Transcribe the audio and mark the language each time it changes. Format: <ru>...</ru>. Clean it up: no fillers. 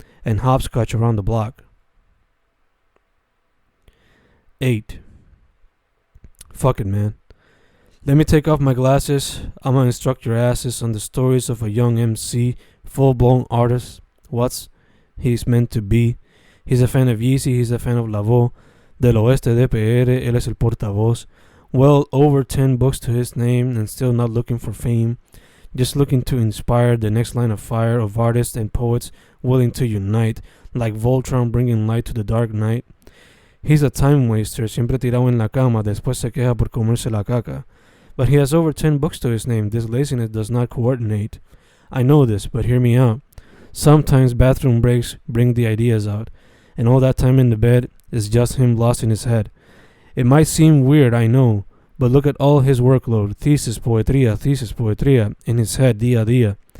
<en>and hopscotch around the block. 8. Fuck it, man. Let me take off my glasses. I'ma instruct your asses on the stories of a young MC, full-blown artist. What's he's meant to be. He's a fan of Yeezy, he's a fan of La Voz.</en> <es>Del Oeste de PR, él es el portavoz.</es> <en>Well, over 10 books to his name and still not looking for fame. Just looking to inspire the next line of fire of artists and poets willing to unite, like Voltron bringing light to the dark night. He's a time waster,</en> <es>siempre tirado en la cama, después se queja por comerse la caca.</es> <en>But he has over 10 books to his name. This laziness does not coordinate. I know this, but hear me out. Sometimes bathroom breaks bring the ideas out, and all that time in the bed is just him lost in his head. It might seem weird, I know, but look at all his workload, thesis poetria, in his head</en> <es>día a día.</es>